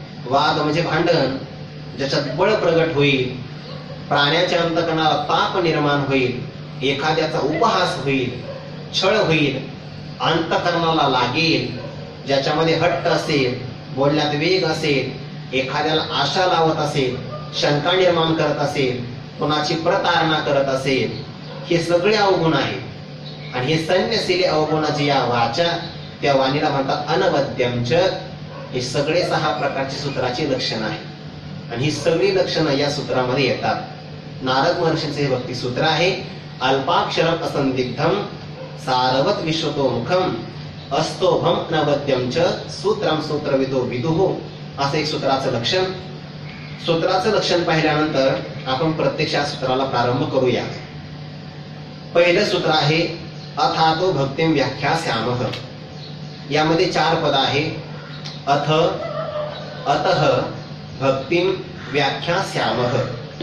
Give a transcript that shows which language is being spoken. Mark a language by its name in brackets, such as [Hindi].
[Marathi] वाद म्हणजे भांडण, ज्याच्यात बळ प्रगट होईल, प्राण्याच्या अंतकरणाला ताप निर्माण होईल, एखाद्याचा उपहास होईल, छळ होईल, अंतकरणाला लागेल, ज्याच्यामध्ये हट्ट असेल, बोलण्यात वेग असेल, एखाद्याला आशा लावत असेल, शंका निर्माण करत असेल, कोणाची प्रतारणा करत असेल, हे सगळे अवगुण आहेत. आणि हे सन्यशीले अवगुणाची या वाचा, त्या वाणीला म्हणतात अनवद्यमच. हे सगळे 6 प्रकारची सूत्राची लक्षणं आहेत. आणि ही सगळी लक्षणं या सूत्रामध्ये येतात. नारद महर्षींचे हे भक्ती सूत्र आहे. [Sanskrit] अल्पाक्षरम असंदिग्धम सारवत विश्वतो मुखम अस्तोभम नवद्यमच सूत्रम सूत्रविदो विदुः. [Marathi] असं एक सूत्राचं लक्षण. सूत्राचं लक्षण पाहिल्यानंतर आपण प्रत्यक्षात सूत्राला प्रारंभ करूया. पहिलं सूत्र आहे [Sanskrit] अथातो भक्तिम व्याख्यास्यामः. [Marathi] यामध्ये 4 पद आहे. अथ, अतः, भक्तिम व्याख्यास्यामः.